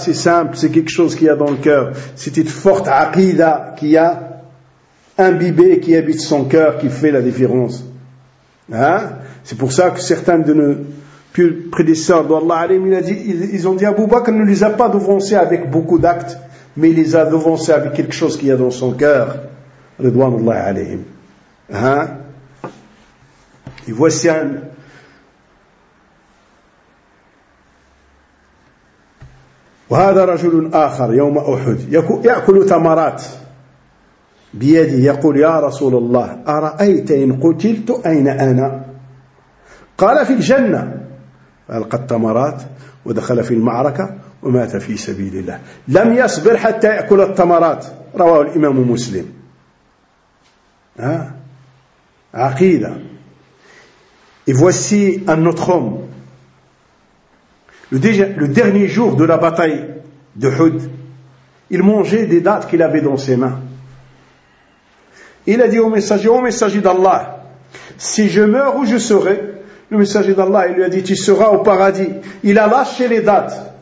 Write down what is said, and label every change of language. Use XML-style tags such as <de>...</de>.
<fr>C'est simple, c'est quelque chose qu'il y a dans le cœur. C'est une forte aqida qui a imbibé, qui habite son cœur, qui fait la différence. Hein? C'est pour ça que certains de nos prédécesseurs d'Allah, ils ont dit, Abu Bakr ne les a pas devancés avec beaucoup d'actes, mais il les a devancés avec quelque chose qu'il y a dans son cœur.</fr> <ar>Ridwanullah alayhim. Hein?</ar> <fr>Et voici</fr> <ar>وهذا رجل آخر يوم أحد يأكل تمرات بيدي يقول يا رسول الله أرأيت إن قتلت أين أنا قال في الجنة فألقى التمرات ودخل في المعركة ومات في سبيل الله لم يصبر حتى يأكل التمرات رواه الإمام مسلم عقيدة.</ar> <fr>Et voici un autre homme. Le dernier jour de la bataille de Houd, il mangeait des dattes qu'il avait dans ses mains. Il a dit au messager, « Ô messager d'Allah, si je meurs, où je serai ?» Le messager d'Allah, il lui a dit, « Tu seras au paradis. » Il a lâché les dattes.</fr>